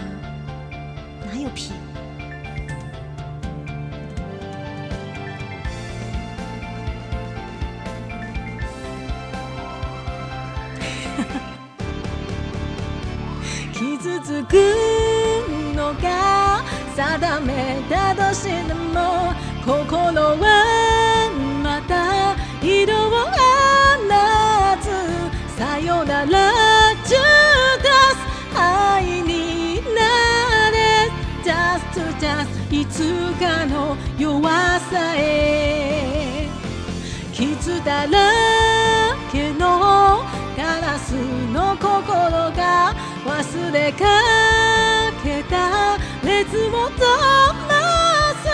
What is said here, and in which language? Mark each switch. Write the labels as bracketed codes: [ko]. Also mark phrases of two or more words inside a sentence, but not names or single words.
[zh] 哪有屁？ [ja] 傷つくのが定めたとしても、心はまた色を放つ。さよならジュダス、愛になれ [en] Just to just、 [ja] いつかの弱さへ。傷だらけのガラスの心が忘れかけた熱を灯す。